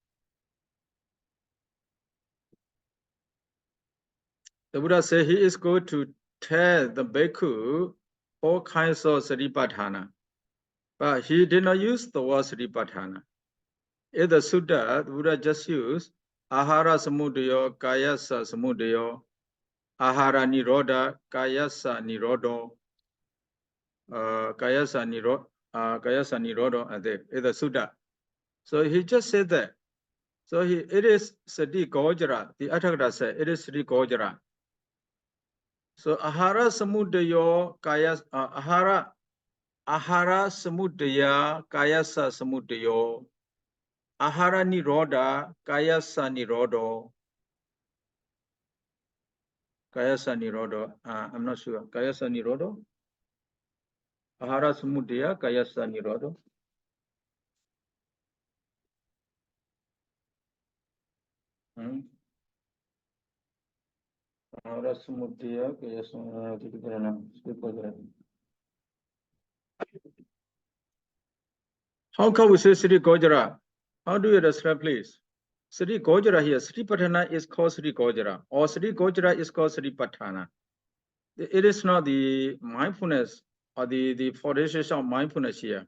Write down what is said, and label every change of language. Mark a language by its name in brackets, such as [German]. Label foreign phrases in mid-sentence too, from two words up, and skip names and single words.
[English] The Buddha said he is going to tell the bhikkhu 4 kinds of Satipaṭṭhāna, but he did not use the word Satipaṭṭhāna. In the Sutta, the Buddha just used [Pali] Ahara samudaya, kayasa samudaya, Ahara nirodha, kayasa nirodho, kayasa nirodho, [English] and in the Sutta. So he just said that. So it is [Pali] Sati Gojara. [English] The Atthakatha said it is [Pali] Sati Gojara. So ahara samudaya, ahara samudaya, kayasa samudaya, ahara nirodha, kayasa nirodho, kayasa nirodho. [English] I'm not sure. [Pali] Kayasa nirodho, ahara samudaya, kayasa nirodho. Ahara samudaya, kayasa nirodho. [English] How come we say [Pali] Sri Gojara? [English] How do you understand, please? [Pali] Sri Gojara [English] here, Satipaṭṭhāna is called [Pali] Sri Gojara, [English] or [Pali] Sri Gojara [English] is called Satipaṭṭhāna. It is not the mindfulness or the foundation of mindfulness here.